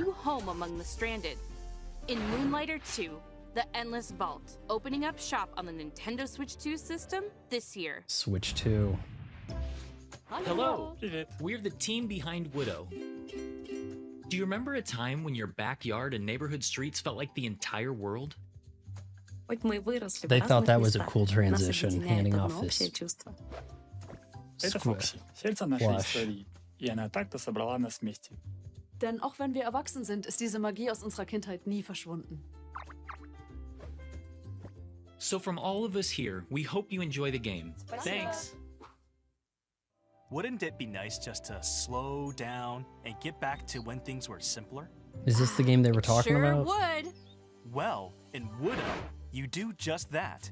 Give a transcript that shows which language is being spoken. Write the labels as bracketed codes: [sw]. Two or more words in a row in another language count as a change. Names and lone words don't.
[en] new home among the stranded. In Moonlighter 2, The Endless Vault, opening up shop on the Nintendo Switch 2 system this year. Switch 2. Hello. We're the team behind Widow. Do you remember a time when your backyard and neighborhood streets felt like the entire world? They thought that was a cool transition, handing off this [ru] Это [en] squish. [ru] Фокси, сердце нашей [en] Flash. [ru] истории. И она так-то собрала нас вместе. [de] Denn auch wenn wir erwachsen sind, ist diese Magie aus unserer Kindheit nie verschwunden. [en] So from all of us here, we hope you enjoy the game. Thanks. Wouldn't it be nice just to slow down and get back to when things were simpler? Is this the game they were talking Sure about? would. Well, in Widow, you do just that.